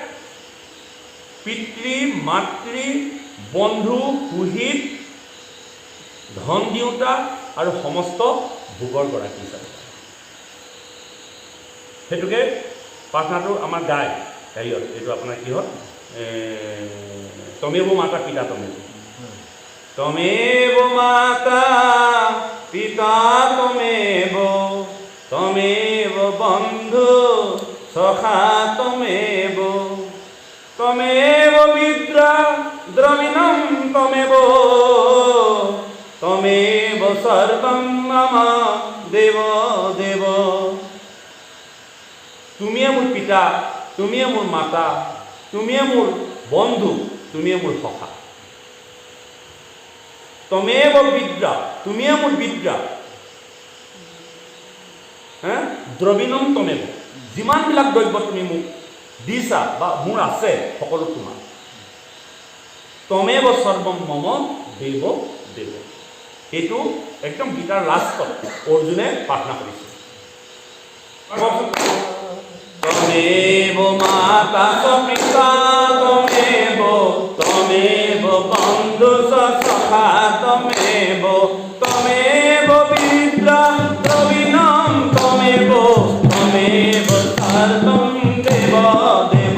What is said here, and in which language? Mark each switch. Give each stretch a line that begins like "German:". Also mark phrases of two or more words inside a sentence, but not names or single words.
Assamese: পিতৃ মাতৃ বন্ধু সুহিত ধন দিওঁতা আৰু সমস্ত ভোগৰ গৰাকী হিচাপে। সেইটোকে প্ৰাৰ্থনাটো আমাৰ গায় হেৰিয়ত, এইটো আপোনাৰ কিহত?
Sanskrit: তমেব মাতা পিতা তমেব, তমেব মাতা পিতা তমেব, তমেব বন্ধু সখা তমেব, তমেব বিদ্যা দ্রবিণম তমেব, তমেব সর্বম মম দেব দেব।
Assamese: তুমিয়ে মোৰ পিতা, তুমিয়ে মোৰ মাতা, তুমিয়ে মোৰ বন্ধু, তুমিয়ে মোৰ সখা।
Sanskrit: তমেব বিদ্যা,
Assamese: তুমিয়ে মোৰ বিদ্যা,
Sanskrit: দ্ৰবিণম তমেব,
Assamese: যিমানবিলাক দ্ৰব্য তুমি মোক দিছা বা মোৰ আছে সকলো তোমাৰ।
Sanskrit: তমেব সৰ্বম মম দেৱ দেৱ।
Assamese: এইটো একদম গীতাৰ লাষ্টত অৰ্জুনে প্ৰাৰ্থনা কৰিছে।
Sanskrit: তমেব মাতা পিতা তমেব, তমেব বন্ধু সখা তমেব, তমেব বিদ্যা দ্রবিণম তমেব, তমেব সর্বম দেব দেব।